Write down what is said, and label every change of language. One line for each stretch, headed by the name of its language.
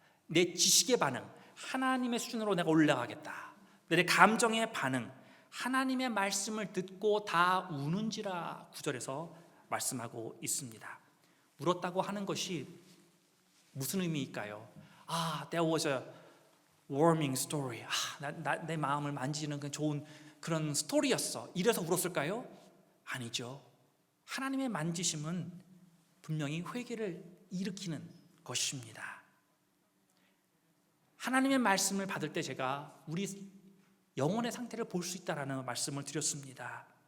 Korean: 내 지식의 반응, 하나님의 수준으로 내가 올라가겠다. 내 감정의 반응, 하나님의 말씀을 듣고 다 우는지라 구절에서 말씀하고 있습니다. 울었다고 하는 것이 무슨 의미일까요?
English: That was a warming story.
Korean: 내 마음을 만지는 그 좋은 그런 스토리였어. 이래서 울었을까요? 아니죠. 하나님의 만지심은 분명히 회개를 일으키는 것입니다. 하나님의 말씀을 받을 때 제가 우리 영혼의 상태를 볼 수 있다라는 말씀을 드렸습니다.